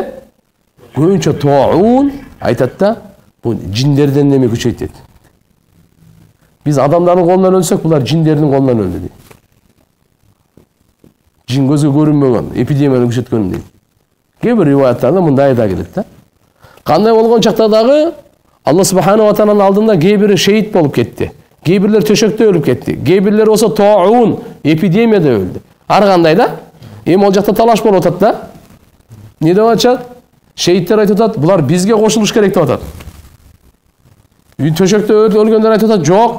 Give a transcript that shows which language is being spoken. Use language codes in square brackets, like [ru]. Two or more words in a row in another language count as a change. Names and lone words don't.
[ky] Көбүнчө тоун айтат да, бул жиндерден неме күчөйт дейт. Биз адамдардын колунан өлсөк, булар жиндердин колунан өлдү дейт. Жин көзгө көрүнбөгөн, эпидемияны күчөткөн дейт. Кээ бир риваяттарда мындай да келет да. Кандай болгон чакта дагы [ar] الله سبحانه وتعالى [ky] алдында кээ бири шейит болуп кетти. Кээ бирлер төшөктө өлүп кетти. Кээ бирлер болсо тоун, эпидемияда өлдү. Ар кандай да? Эми ал жакта талаш болуп атат да. Не деп атышат? Шейиттер айтып атат, булар бизге кошулуш керек деп атат. Үй төшөктө өлгөндөр айтып атат, жок.